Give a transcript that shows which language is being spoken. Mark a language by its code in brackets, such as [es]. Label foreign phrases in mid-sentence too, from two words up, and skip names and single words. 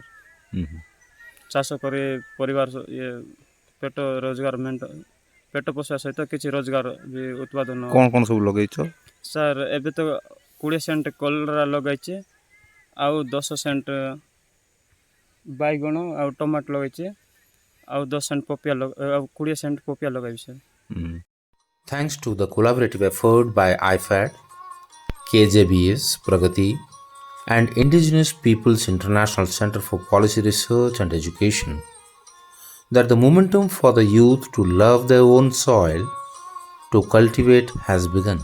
[or] ଚାଷ କରି ପରିବାର ପେଟ ରୋଜଗାର ପେଟ ପୋଷିବା ସହିତ କିଛି ରୋଜଗାର ବି ଉତ୍ପାଦନ। କ'ଣ ସବୁ ଲଗେଇଛ? ସାର୍ ଏବେ ତ 20 ସେଣ୍ଟ କଲରା ଲଗାଇଛି, ଆଉ 10 ସେଣ୍ଟ ବାଇଗଣ ଆଉ ଟମାଟୋ ଲଗାଇଛି, ଆଉ 10 ସେଣ୍ଟ ପପିଆ ଆଉ 20 ସେଣ୍ଟ ପପିଆ ଲଗାଇବି ସାର୍। [en] Thanks to the collaborative effort by IPAF, KJBS, Pragati, and Indigenous Peoples International Center for Policy Research and Education, that the momentum for the youth to love their own soil, to cultivate, has begun.